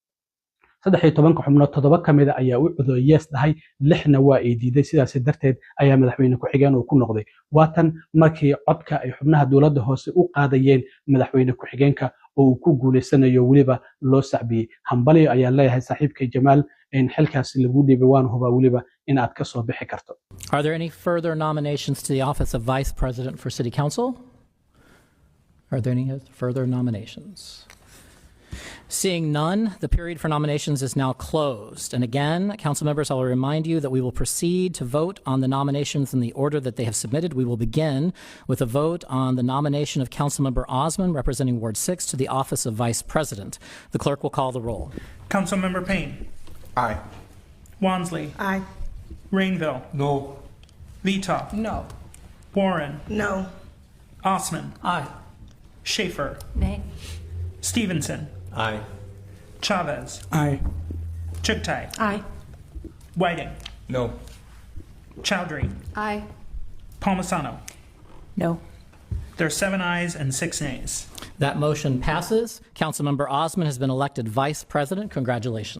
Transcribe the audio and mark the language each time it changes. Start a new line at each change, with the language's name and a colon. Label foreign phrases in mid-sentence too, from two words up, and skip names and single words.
Somali: 13 xubnood 7 kamid ah ayaa u codeeyay yes dhahay 6na waa ay diiday sidaas darteed ayaa madaxweyne ku-xigeen uu ku noqday waatan markii codka ay xubnaha dowladda hoose u qaadayeen madaxweyne ku-xigeenka oo uu ku guuleysanayo waliba loo sacbiyay hambaliyo ayaa leeyahay saaxiibkay Jamaal in xilkaas lagu dhiibay waan huba waliba in aad ka soo bixi karto.
English: Are there any further nominations to the office of Vice President for City Council? Are there any further nominations? Seeing none, the period for nominations is now closed. And again, council members, I will remind you that we will proceed to vote on the nominations in the order that they have submitted. We will begin with a vote on the nomination of Councilmember Osman, representing Ward 6, to the office of Vice President. The clerk will call the roll. Councilmember Payne. Aye. Wansley. Aye. Rainville. No. Vita. No. Warren. No. Osman. Aye. Schaefer. Nay. Stevenson. Aye. Chavez. Aye. Chugtai. Aye. Whiting. No. Chowdhury. Aye. Palmisano. No. There are 7 ayes and 6 nays. That motion passes. Councilmember Osman has been elected Vice President. Congratulations.